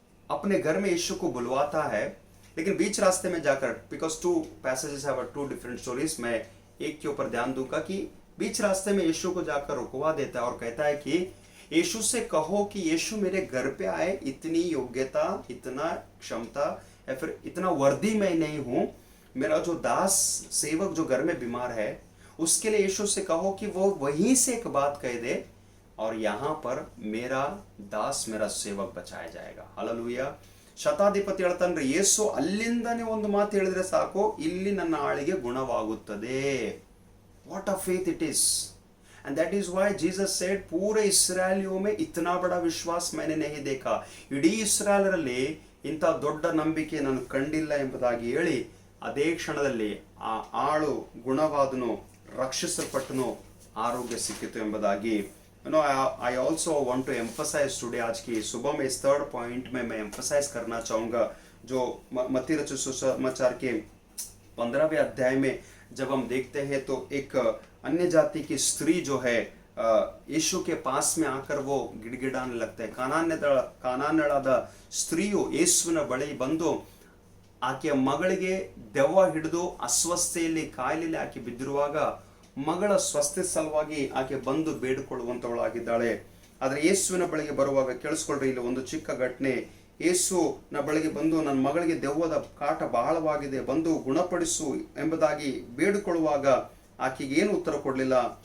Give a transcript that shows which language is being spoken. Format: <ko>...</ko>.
<hi>अपने घर में यीशु को बुलवाता है, लेकिन बीच रास्ते में जाकर,</hi> <en>because two passages have two different stories,</en> <hi>मैं एक के ऊपर ध्यान दूंगा कि बीच रास्ते में यीशु को जाकर रुकवा देता है और कहता है कि यीशु से कहो कि यीशु मेरे घर पे आए, इतनी योग्यता, इतना क्षमता या फिर इतना वर्दी मैं नहीं हूं। मेरा जो दास सेवक जो घर में बीमार है उसके लिए यीशु से कहो कि वो वहीं से एक बात कह दे और यहां पर मेरा दास, मेरा सेवक बचाया जाएगा। हालेलुया।</hi> <kn>ಶತಾಧಿಪತಿ ಹೇಳ್ತಾನ್ರಿ, ಯೇಸು ಅಲ್ಲಿಂದನೇ ಒಂದು ಮಾತು ಹೇಳಿದ್ರೆ ಸಾಕು, ಇಲ್ಲಿ ನನ್ನ ಆಳಿಗೆ ಗುಣವಾಗುತ್ತದೆ.</kn> <en>What a faith it is. And that is why Jesus said,</en> <hi>पूरे इस्राएलियों में इतना बड़ा विश्वास मैंने नहीं देखा.</hi> <kn>ಇಡೀ ಇಸ್ರಾಯೇಲರಲ್ಲಿ ಇಂಥ ದೊಡ್ಡ ನಂಬಿಕೆ ನಾನು ಕಂಡಿಲ್ಲ ಎಂಬುದಾಗಿ ಹೇಳಿ ಅದೇ ಕ್ಷಣದಲ್ಲಿ ಆ ಆಳು ಗುಣವಾದನು, ರಕ್ಷಿಸಲ್ಪಟ್ಟನು, ಆರೋಗ್ಯ ಸಿಕ್ಕಿತು ಎಂಬುದಾಗಿ.</kn> <en>I also want to emphasize today,</en> <hi>आज की सुबह में इस थर्ड पॉइंट में मैं emphasize करना चाहूँगा, जो मत्ती रचित सुसमाचार के 15वें अध्याय में जब हम देखते हैं तो एक अन्य जाति की स्त्री जो है यीशु के पास में आकर वो गिड़गिड़ाने लगता है.</hi> <kn>ಕಾನಾನ್ಯಳಾದ ಸ್ತ್ರೀಯು ಯೇಸುವಿನ ಬಳಿ ಬಂದು ಆಕೆಯ ಮಗಳಿಗೆ ದೆವ್ವ ಹಿಡಿದು ಅಸ್ವಸ್ಥೆಯಲ್ಲಿ ಕಾಯಿಲೆಯಲ್ಲಿ ಆಕೆ ಬಿದ್ದಿರುವಾಗ ಮಗಳ ಸ್ವಸ್ಥತೆ ಸಲುವಾಗಿ ಆಕೆ ಬಂದು ಬೇಡಿಕೊಳ್ಳುವಂತವಳಾಗಿದ್ದಾಳೆ. ಆದರೆ ಯೇಸುವಿನ ಬಳಿಗೆ ಬರುವಾಗ ಕೇಳಿಸ್ಕೊಳ್ರಿ, ಇಲ್ಲಿ ಒಂದು ಚಿಕ್ಕ ಘಟನೆ. ಯೇಸುನ ಬಳಿಗೆ ಬಂದು ನನ್ನ ಮಗಳಿಗೆ ದೆವ್ವದ ಕಾಟ ಬಹಳವಾಗಿದೆ, ಬಂದು ಗುಣಪಡಿಸು ಎಂಬುದಾಗಿ ಬೇಡಿಕೊಳ್ಳುವಾಗ ಆಕೆಗೆ ಏನು ಉತ್ತರ ಕೊಡಲಿಲ್ಲ.</kn>